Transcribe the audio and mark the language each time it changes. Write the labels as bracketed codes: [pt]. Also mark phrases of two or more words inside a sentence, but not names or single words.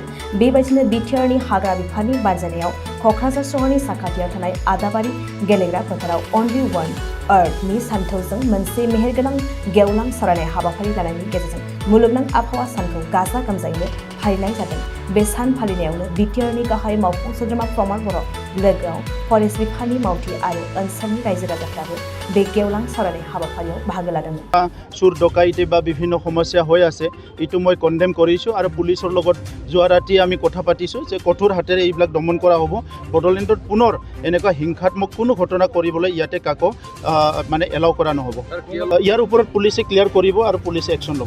[brx] बेबायदिनो बिटिआरनि हाग्रा बिफाननि बानजायनायाव क'क्राझार सहरनि साखाथियाव थानाय आदाबारि गेलेग्रा फोथाराव [en] only one earthनि [brx] सानथौजों मोनसे मेहेरगोनां गेवलां सावरायनाय हाबाफारि लानायनि गेजेरजों मुलुगनां आबहावा सानखौ गाजा गोमजायैनो फालिनाय जादों। बे सान फालिनायावनो बिटिआरनि गाहाय मावफुं सोद्रोमा प्रमद बर' लोगोआव फरेस्ट बिफाननि मावथि आरो ओनसोलनि रायजो राजाफ्राबो बे गेवलां सावरायनाय हाबाफारियाव बाहागो लादोंमोन। [as] চুৰ ডকাইতি বা বিভিন্ন সমস্যা হৈ আছে ইটো মই কন্ডেম কৰিছো আৰু পুলিচৰ লগত যোৱা ৰাতি আমি কথা পাতিছো যে কঠোৰ হাতেৰে এইবিলাক দমন কৰা হ'ব। বড়োলেণ্ডত পুনৰ এনেকুৱা হিংসাত্মক কোনো ঘটনা কৰিবলৈ ইয়াতে কাকো মানে এলাও কৰা নহ'ব। ইয়াৰ ওপৰত পুলিচে ক্লিয়াৰ কৰিব আৰু পুলিচে একশ্যন ল'ব।